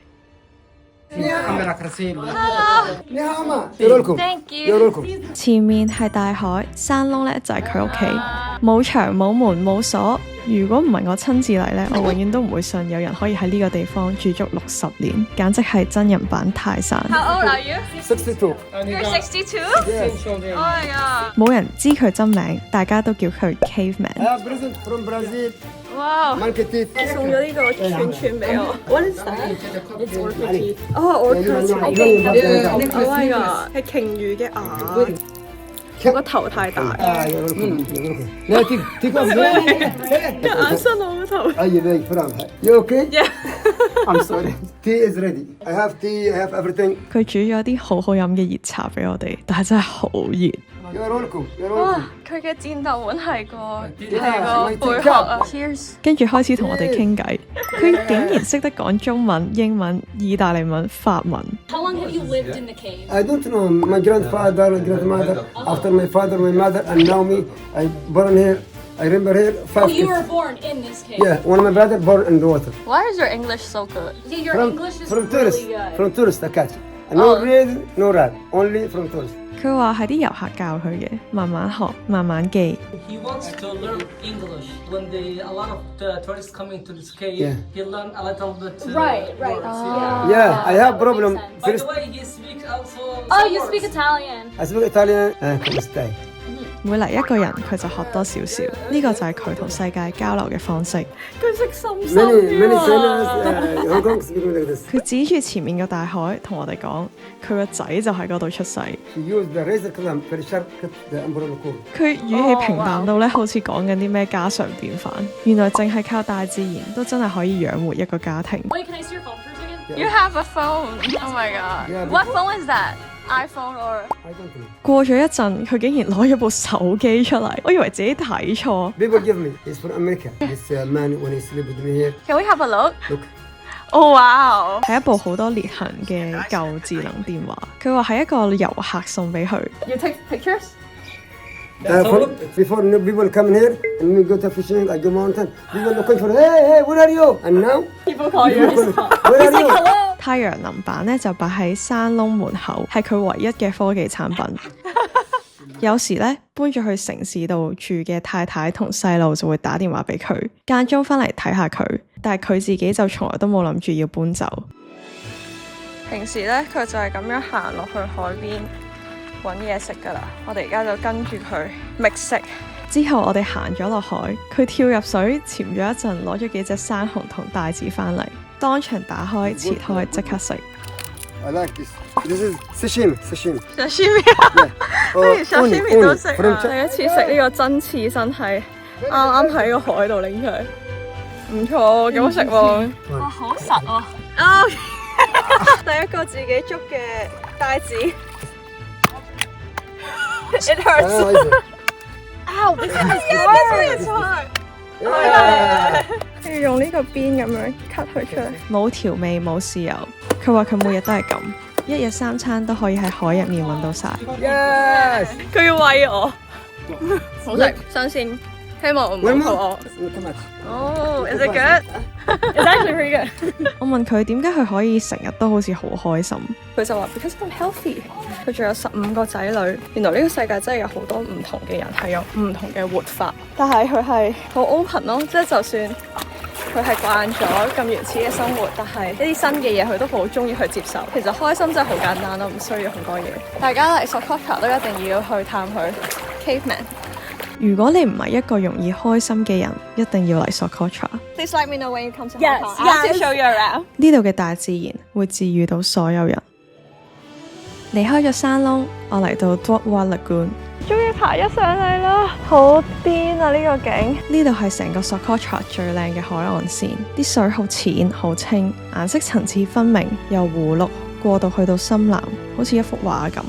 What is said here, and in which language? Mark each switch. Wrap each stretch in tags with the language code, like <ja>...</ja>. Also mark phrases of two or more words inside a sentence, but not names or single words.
<en>Thank you。</en> <yue>前面係大海，山窿咧就係佢屋企，冇牆冇門冇鎖。如果唔係我親自嚟咧，我永遠都唔會信有人可以喺呢個地方住足60年，簡直係真人版泰山。</yue> <en>How old are you? 62。 You're 62? Oh my god！</en> <yue>冇人知佢真名，大家都叫佢 Caveman。</yue> <en>Present from Brazil。</en> <yue>哇！你送咗呢個串串俾我。</yue> <en>What is that? It's orca teeth。哦，orca teeth。Oh my god！</en> <yue>係鯨魚嘅牙。我個頭太大。你睇眼伸我個頭。</yue> <en>You okay? Yeah。 I'm sorry. Tea is ready. I have tea. I have everything.</en> <yue>佢煮咗啲好好飲嘅熱茶俾我哋，但係真係好熱。</yue> <en>You're welcome. You're 哇 welcome.！</en> <yue>佢嘅戰鬥碗係個貝殼啊 ！Cheers！跟住開始同我哋傾偈，佢竟然識得講中文、英文、意大利文、法文。</yue> <en>How long have you lived in the cave? I don't know. My grandfather, grandmother, after my father, my mother, and now me. I born here. I remember here 5 Oh, you kids. were born in this cave. Yeah, one of my brother born in the water. Why is your English so good? Yeah, your From English is from tourists. really good. From tourists, I catch. No real, no rad. Only from tourists. 佢話係啲遊客教佢嘅，慢慢學，慢慢記。 He wants to learn English. When a lot of the tourists coming to this cave, Yeah. he learn a little bit. Right. words, Yeah, I have problem. Makes sense. By First, the way, he speaks also. Oh, some you words. speak Italian. I speak Italian and come stay.</en> <yue>每嚟一個人，佢就學多少少。呢個就係佢同世界交流嘅方式。佢識深深</yue> <en>Many</en> <yue>啲</yue> <en>Chinese,</en> <yue>喎。</yue> <en>Hong Kong speak like this.</en> <yue>佢指住前面嘅大海，同我哋講：佢個仔就喺嗰度出世。</yue> <en>He used the razor clamp very sharp cut the umbrella cord.</en> <yue>佢語氣平淡到咧，好似講緊啲咩家常便飯。原來淨係靠大自然都真係可以養活一個家庭。</yue> <en>Wait, can I see your phone for a second? You have a phone. Oh my god. Yeah, What phone is that? iPhone or? I don't know.</en> <yue>過咗一陣，佢竟然攞咗部手機出嚟，我以為自己睇錯。</yue> <en>People give me. He's from America. This man when he sleep with me here. Can we have a look? Look. Oh wow.</en> <yue>係一部好多裂痕嘅舊智能電話。佢話係一個遊客送俾佢。</yue> <en>You take pictures? Before new people come in here and we go to fishing, I go mountain. People looking for, hey, where are you? And now, People call you. where are you?</en> <yue>太陽能板咧就擺喺山窿門口，係佢唯一嘅科技產品。有時咧搬咗去城市度住嘅太太同細路就會打電話俾佢，間中翻嚟睇下佢，但係佢自己就從來都冇諗住要搬走。平時咧佢就係咁樣行落去海邊揾嘢食噶啦，我哋而家就跟住佢覓食。之後我哋行咗落海，佢跳入水潛咗一陣，攞咗幾隻生蠔同帶子翻嚟，當場打開切開即刻食。</yue> <en>I like this. This is sashimi.</en> <yue>小西米啊，不如小西米都食啊！</yue> <en>From</en> <yue>第一次食呢個真刺身係啱啱喺個海度拎出嚟，唔錯，幾好食喎！哇，好實喎！啊，第一個自己捉嘅帶子 ，</yue> <en>It hurts. Ow! This is hard.</en> <yue>要用呢個邊咁樣 cut 佢出嚟。冇調味冇豉油，佢話佢每日都係咁，一日3餐都可以喺海入面揾到晒。</yue> <en>Yes.</en> <yue>佢要餵我，好食，新鮮。 希望我唔好肚餓。</yue> <en>Come on. Oh, is it good? It's actually pretty good.</en> <yue>我問佢點解佢可以成日都好似好開心，佢就話</yue> <en>because I'm healthy。</en> <yue>佢仲有15個仔女。原來呢個世界真係有好多唔同嘅人係有唔同嘅活法，但係佢係好 open 咯，即係就算佢係慣咗咁原始嘅生活，但係一啲新嘅嘢佢都好中意去接受。其實開心真係好簡單咯，唔需要好多嘢。大家嚟 Socotra 都一定要去探佢 Caveman。如果你唔係一個容易開心嘅人，一定要嚟 Socotra。</yue> <en>Please let me know when you come to Yes, Hong Kong. I'll yes. show you around.</en> <yue>呢度嘅大自然會治癒到所有人。離開咗山窿，我嚟到 Dua Wah Lagoon。終於爬咗上嚟啦，好癲啊！呢個景呢度係成個 Socotra 最靚嘅海岸線，啲水好淺好清，顏色層次分明，由湖綠過到去到深藍，好似一幅畫咁。</yue>